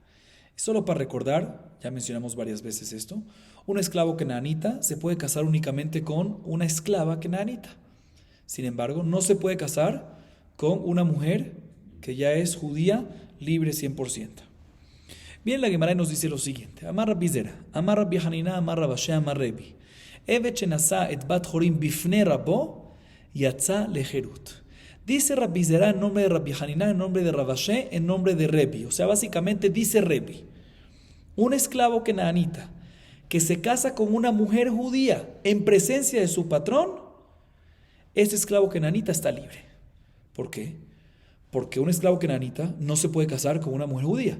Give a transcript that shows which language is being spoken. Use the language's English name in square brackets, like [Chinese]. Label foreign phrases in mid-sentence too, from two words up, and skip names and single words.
[Spanish] Y solo para recordar, ya mencionamos varias veces esto, un esclavo kenaanita se puede casar únicamente con una esclava kenaanita. Sin embargo, no se puede casar con una mujer que ya es judía, libre 100%. Bien, la Gemara nos dice lo siguiente: [Hebrew] אמר רבי זירא אמר רבי חנינא אמר רבי שעיא אמר רבי. עבד שנשא את בת חורין בפני רבו יצא לחירות. [Spanish] Dice Rabbi Zera en nombre de Rabbi Hanina, en nombre de Rabbi Shea, en nombre de Rebi. O sea, básicamente dice Rebi: un esclavo kenaanita que se casa con una mujer judía en presencia de su patrón, ese esclavo kenaanita está libre. ¿Por qué? Porque un esclavo kenaanita no se puede casar con una mujer judía.